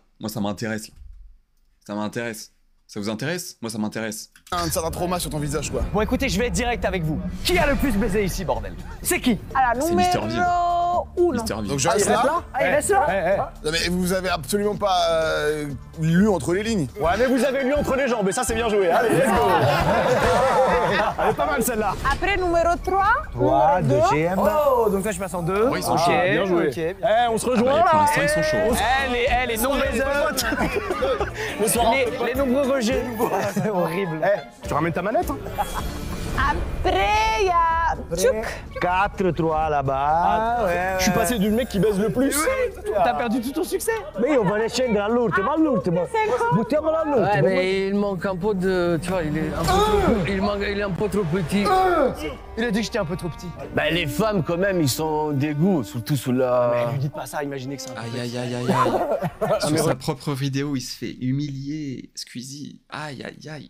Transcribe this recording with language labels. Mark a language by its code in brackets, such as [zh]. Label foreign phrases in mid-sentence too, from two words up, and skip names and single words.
[fr] Moi, ça m'intéresse, là. Ça m'intéresse. Ça vous intéresse? Moi, ça m'intéresse. Un certain trauma sur ton visage, quoi. Bon, écoutez, je vais être direct avec vous. Qui a le plus baisé ici, bordel? C'est qui? Alors, C'est Mister V. Mister V. Donc je reste là. Ah, il reste là? Non, mais vous avez absolument pas lu entre les lignes. Ouais, mais vous avez lu entre les jambes et ça, c'est bien joué. Allez, [en] let's go. [fr] Elle est pas mal celle-là. Après, numéro 3. 3, deuxième. Oh, donc là, je passe en 2. Ouais, ils sont Ok, chauds. Bien joué. ok. Eh, on se rejoint Pour là. l'instant, ils sont chauds. Elle est nombreuse. Les nombreux rejets. C'est horrible. Tu ramènes ta manette, hein? Après, il y a Tchouk. 4, 3 là-bas. Ouais, Je suis passé du mec qui baise le plus. T'as perdu tout ton succès. Mais on va les [it] scendere all'ultimo, all'ultimo. Buttiamolo all'ultimo. [fr] Ouais, mais il manque un peu de. Tu vois, il est un peu trop, il est un peu trop petit. Il a dit que j'étais un peu trop petit. Bah, les femmes, quand même, ils sont dégoûts, surtout sous la. Mais lui dites pas ça, imaginez que c'est un peu Aïe, petit. aïe, aïe, aïe, aïe. Sur sa propre vidéo, il se fait humilier. Squeezie. Aïe, aïe, aïe.